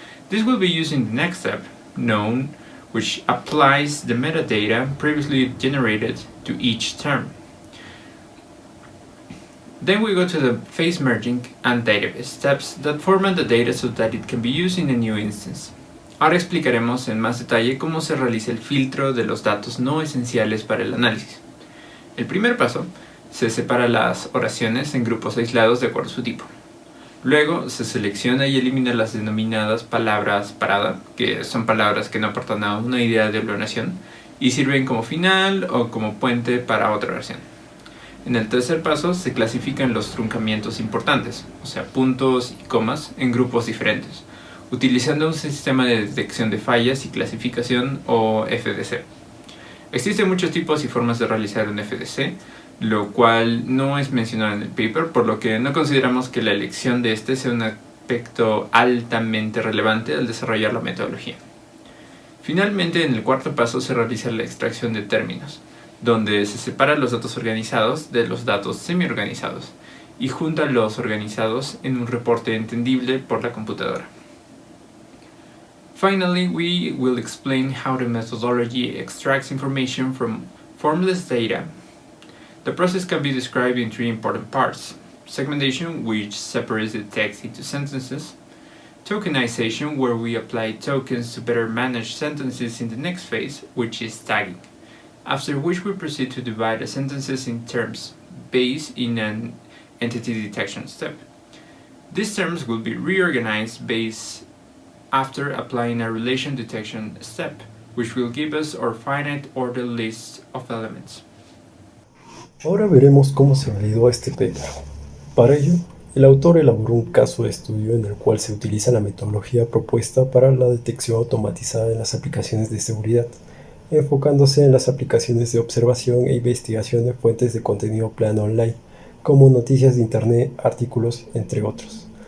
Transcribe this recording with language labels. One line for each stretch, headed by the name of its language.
English: This will be used in the next step, known, which applies the metadata previously generated to each term. Then we go to the phase merging and database steps that format the data so that it can be used in a new instance.
Spanish: Ahora explicaremos en más detalle cómo se realiza el filtro de los datos no esenciales para el análisis. El primer paso, se separa las oraciones en grupos aislados de acuerdo a su tipo. Luego se selecciona y elimina las denominadas palabras parada, que son palabras que no aportan a una idea de oración y sirven como final o como puente para otra oración. En el tercer paso se clasifican los truncamientos importantes, o sea, puntos y comas, en grupos diferentes, utilizando un sistema de detección de fallas y clasificación o FDC. Existen muchos tipos y formas de realizar un FDC, lo cual no es mencionado en el paper, por lo que no consideramos que la elección de este sea un aspecto altamente relevante al desarrollar la metodología. Finalmente, en el cuarto paso se realiza la extracción de términos, donde se separan los datos organizados de los datos semi-organizados y juntan los organizados en un reporte entendible por la computadora.
English: Finally, we will explain how the methodology extracts information from formless data. The process can be described in 3 important parts: segmentation, which separates the text into sentences; tokenization, where we apply tokens to better manage sentences in the next phase, which is tagging, after which we proceed to divide the sentences in terms, based in an entity detection step. These terms will be reorganized based after applying a relation detection step, which will give us our finite order list of elements.
Spanish: Ahora veremos cómo se validó este paper. Para ello, el autor elaboró un caso de estudio en el cual se utiliza la metodología propuesta para la detección automatizada en las aplicaciones de seguridad, enfocándose en las aplicaciones de observación e investigación de fuentes de contenido plano online, como noticias de internet, artículos, entre otros.